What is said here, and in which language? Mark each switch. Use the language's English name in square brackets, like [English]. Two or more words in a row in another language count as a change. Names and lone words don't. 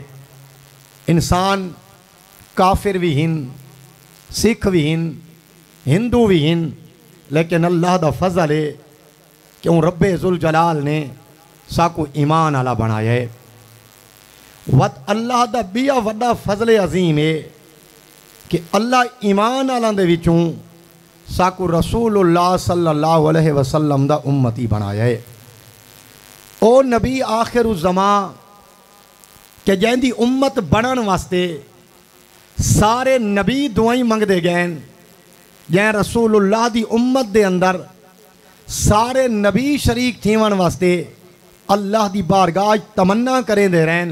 [Saraiki] इंसान काफिर भी हिन, सिख भी हिन, हिंदू भी हिन, लेकिन अल्लाह दा फजल है क्यों रब्बे ज़ुल जलाल ने साकू ईमान आला बनाया है। وت اللہ دا بیا وڈا فضل عظیم ہے کہ اللہ ایمان آلا دے وچوں ساکوں رسول اللہ [Arabic] صلى الله عليه وسلم [Saraiki] دا امتی بنایا ہے. ओ नबी आखिरुज़्ज़मा कि जैंदी उम्मत बनन वास्ते सारे नबी दुआई मंगदे गए, जै रसूलुल्लाह दी उम्मत दे अंदर सारे नबी शरीक थीवन वास्ते अल्लाह दी बारगाह तमन्ना करें दे रहन।